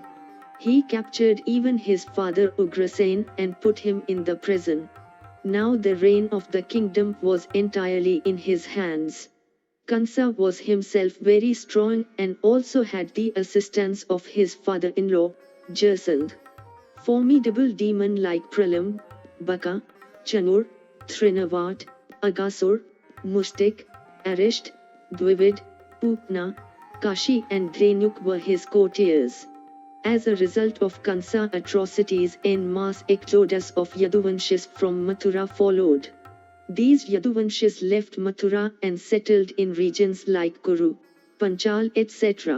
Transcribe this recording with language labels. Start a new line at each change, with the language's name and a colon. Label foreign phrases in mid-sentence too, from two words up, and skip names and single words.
English: He captured even his father Ugrasen and put him in the prison. Now the reign of the kingdom was entirely in his hands. Kansa was himself very strong and also had the assistance of his father-in-law, Jasant. Formidable demon like Pralam, Baka, Chanur, Trinavat, Agassur, Mustik, Arisht, Dvivid, Pupna, Kashi and Dhenuk were his courtiers. As a result of Kansa atrocities, en mass exodus of Yaduvanshis from Mathura followed. These Yaduvanshis left Mathura and settled in regions like Kuru, Panchal, etc.